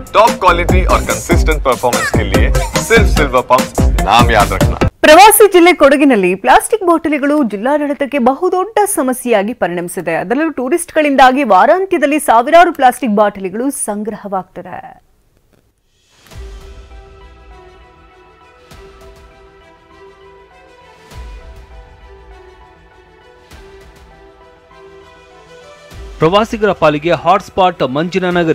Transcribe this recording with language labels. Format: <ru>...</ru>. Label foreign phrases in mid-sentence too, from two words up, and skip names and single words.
<en>top quality</en> <hi>और</hi> <en>consistent performance</en> <hi>के लिए सिर्फ सिल्वर पंप नाम याद रखना।</hi> <kn>ಪ್ರವಾಸಿ ಜಿಲ್ಲೆ ಕೊಡಗಿನಲ್ಲಿ ಪ್ಲಾಸ್ಟಿಕ್ ಬಾಟಲಿಗಳು ಜಿಲ್ಲಾಡಳಿತಕ್ಕೆ ಬಹುದೊಡ್ಡ ಸಮಸ್ಯೆಯಾಗಿ ಪರಿಣಮಿಸಿದೆ. ಅದರಲ್ಲೂ ಟೂರಿಸ್ಟ್ಗಳಿಂದಾಗಿ ವಾರಾಂತ್ಯದಲ್ಲಿ ಸಾವಿರಾರು ಪ್ಲಾಸ್ಟಿಕ್ ಬಾಟಲಿಗಳು ಸಂಗ್ರಹವಾಗ್ತದೆ. ಪ್ರವಾಸಿಗರ ಪಾಲಿಗೆ ಹಾಟ್ಸ್ಪಾಟ್ ಮಂಜಿನ ನಗರಿ.</kn>